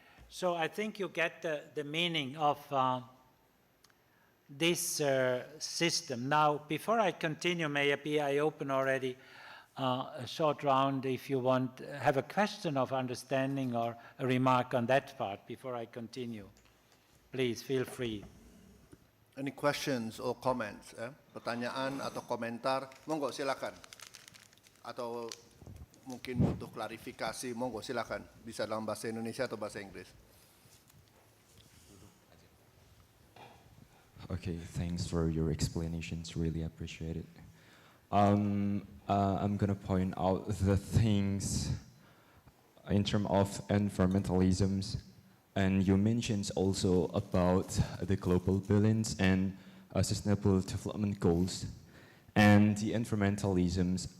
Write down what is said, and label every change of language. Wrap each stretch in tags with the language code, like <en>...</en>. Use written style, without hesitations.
<en>So I think you get the meaning of this system. Now, before I continue, maybe I open already a short round if you want, have a question of understanding or a remark on that part before I continue. Please feel free. Any questions or comments?</en> <id>Pertanyaan atau komentar? Monggo silakan. Atau mungkin butuh klarifikasi? Monggo silakan. Bisa dalam bahasa Indonesia atau bahasa Inggris.</id> <en>Okay, thanks for your explanations. Really appreciate it. I'm gonna point out the things in terms of environmentalisms, and you mentioned also about the global balance and sustainable development goals, and the environmentalisms.</en>